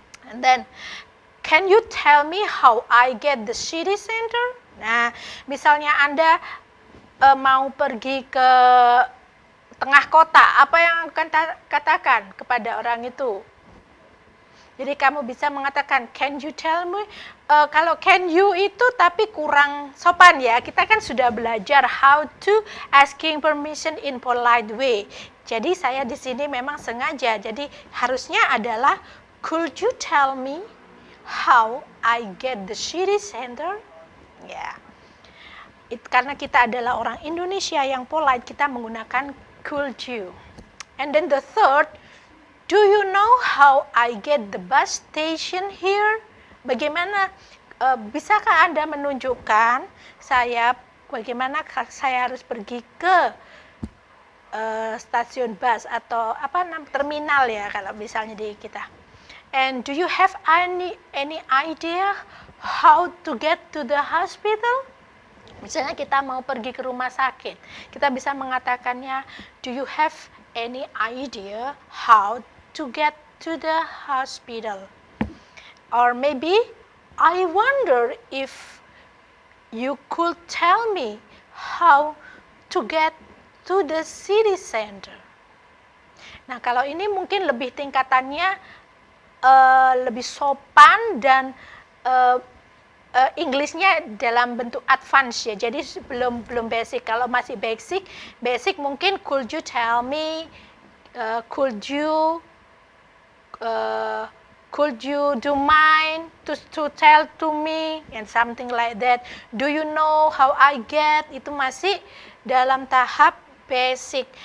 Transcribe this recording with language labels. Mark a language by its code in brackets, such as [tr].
[en] And then, can you tell me how I get the city center? [id] Nah, misalnya Anda mau pergi ke tengah kota, apa yang akan katakan kepada orang itu? Jadi kamu bisa mengatakan, [en] can you tell me? [id] Kalau can you itu tapi kurang sopan ya. Kita kan sudah belajar [en] how to asking permission in polite way. [id] Jadi saya di sini memang sengaja. Jadi harusnya adalah, [en] could you tell me how I get the city center? [id] Ya. Karena kita adalah orang Indonesia yang polite, kita menggunakan could you. [en] And then the third, do you know how I get the bus station here? [id] Bagaimana, bisakah Anda menunjukkan saya bagaimana saya harus pergi ke stasiun bus atau terminal ya kalau misalnya di kita. [en] And do you have any idea how to get to the hospital? [id] Misalnya kita mau pergi ke rumah sakit, kita bisa mengatakannya, [en] do you have any idea how to get to the hospital. Or maybe, I wonder if you could tell me how to get to the city center. [id] Nah, kalau ini mungkin lebih tingkatannya lebih sopan dan Inggrisnya dalam bentuk advance ya. Jadi belum basic. [en] Kalau masih basic mungkin could you tell me, could you do mind to tell to me and something like that. Do you know how I get? [id] Itu masih dalam tahap basic.